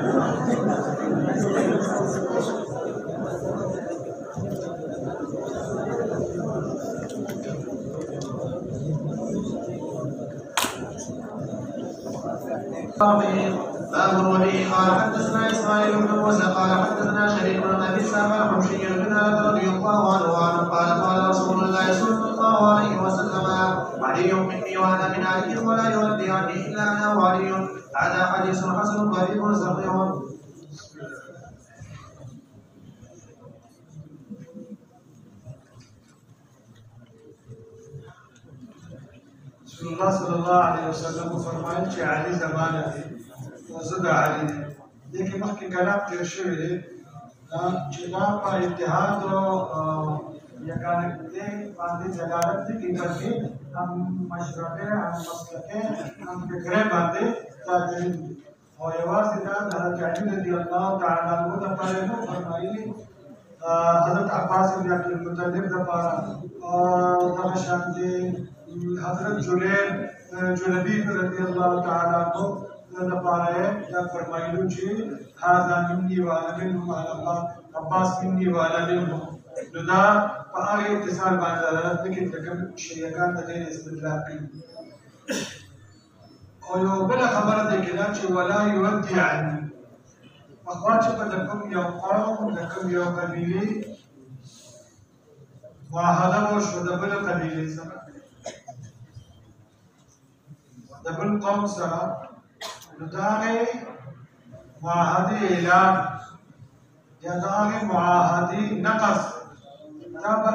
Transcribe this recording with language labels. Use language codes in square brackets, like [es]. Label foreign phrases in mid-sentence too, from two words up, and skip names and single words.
[ar] باب الولي قال حدثنا اسماعيل بن موسى قال حدثنا شريك بن ابي سامع الحمشي بن رضي الله عنه قال رسول الله صلى الله عليه وسلم علي مني وانا من علي ولا يؤدي عني الا انا وعلي. هذا حديث حسن غريب صحيح. [ps] رسول الله [ar] صلی الله علیه وسلم [ps] فرمایي چې علي زمانه دي او زه د علي دي. دې کې مخکې کلام تېر شوی دی چې دا په اتحاد او یګانګۍ باندې دلالت نه کوي بلکې هم مشربه هم مسلکه هم فکرې باندې تاجر دي. او یوازې دا د حضرت علي [ar] رضی الله تعالی عنه [ps] لپاره نه فرمایي حضرت عباس بن عبد المطلب لپاره او دغه شان دي حضرت جلبیب [ar] رضی الله تعالی عنہ [ps] لپاره دا فرمایلو چې [ar] هذا مني وانا منه على عباس مني وانا منه. [ps] نو دا په هغه اتصال باندې دلالت نه کوي چې کوم شیعاګان د دې استدلال کوي. او یو بله خبره ده کې دا چې [ar] ولا يودي عني [ps] پخوا چې په د کوم یو قوم د کوم یو قبیلې معاهده وشوه د بله قبیلې سره د بل قوم سره نو د هغې معاهدې اعلان یا د هغې معاهدې نقض دا به